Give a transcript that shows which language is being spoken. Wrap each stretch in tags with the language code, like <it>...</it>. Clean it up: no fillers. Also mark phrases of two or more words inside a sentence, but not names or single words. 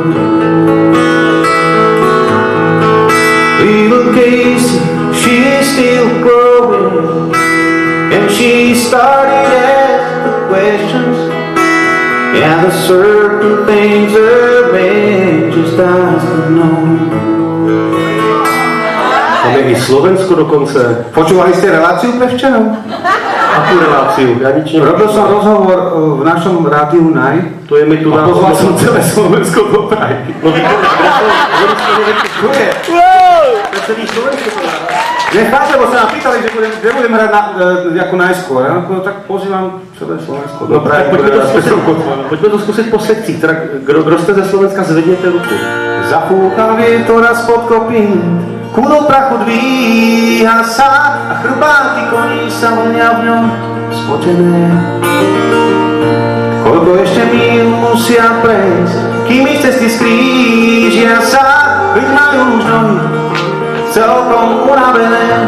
<en>Little Casey, she is still growing, and she started asking the questions, and the certain things her man just doesn't know.</en> <cs>Máme i Slovensko dokonce.</cs> <sk>Počúvali ste reláciu prevčerom? Akú reláciu? Ja nič neviem. Robil som rozhovor v našom rádiu Naj To je mi tu a na... pozval som celé Slovensko do Prahy.</sk> <cs>No celý Slovensko to dá.</cs> <sk>Necháte, bo sa nám pýtali, že kde budem hrať ako najskôr. Ja? No, tak pozývam celé Slovensko do No Prahy.</sk> <cs>tak pojďme to zkusit po sekcích. Teda, kdo jste ze Slovenska, zvedněte ruku.</cs> <sk>Zafúka vietor a spod kopín, kúdol prachu dvíha sa a chrbáty koní sa vlnia v ňom spotené. Koľko ešte míl musia prejsť, kým ich cesty skrížia sa, veď majú už nohy celkom unavené.</sk>